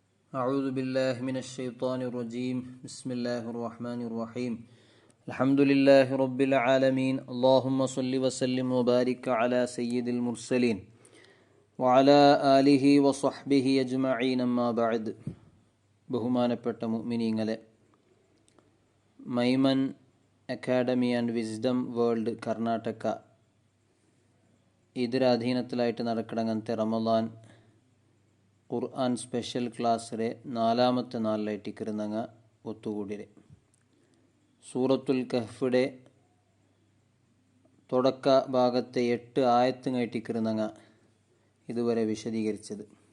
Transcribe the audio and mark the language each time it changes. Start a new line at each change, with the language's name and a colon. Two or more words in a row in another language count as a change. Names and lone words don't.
Arabic: أعوذ بالله من الشيطان الرجيم بسم الله الرحمن الرحيم الحمد لله رب العالمين اللهم صل وسلم وبارك على سيد المرسلين وعلى آله وصحبه أجمعين أما بعد
Malayalam: ബഹുമാനപ്പെട്ട മുഅ്മിനീങ്ങളെ, മൈമൻ അക്കാഡമി ആൻഡ് വിസ്ഡം വേൾഡ് കർണാടക ಇದರ ಅಧೀನത്തിലായിട്ട് നടക്കണങ്ങനത്തെ റമദാൻ ഖുർആൻ സ്പെഷ്യൽ ക്ലാസ്സിലെ 4ാമത്തെ നാളിലായിട്ട് ഇക്കിരുന്നങ്ങ ഒത്തുകൂടിരെ സൂറത്തുൽ കഹ്ഫിടെ തുടക്ക ഭാഗത്തെ 8 ആയത്തുമായിട്ട് ഇക്കിരുന്നങ്ങ ഇതുവരെ വിശദീകരിച്ചത്.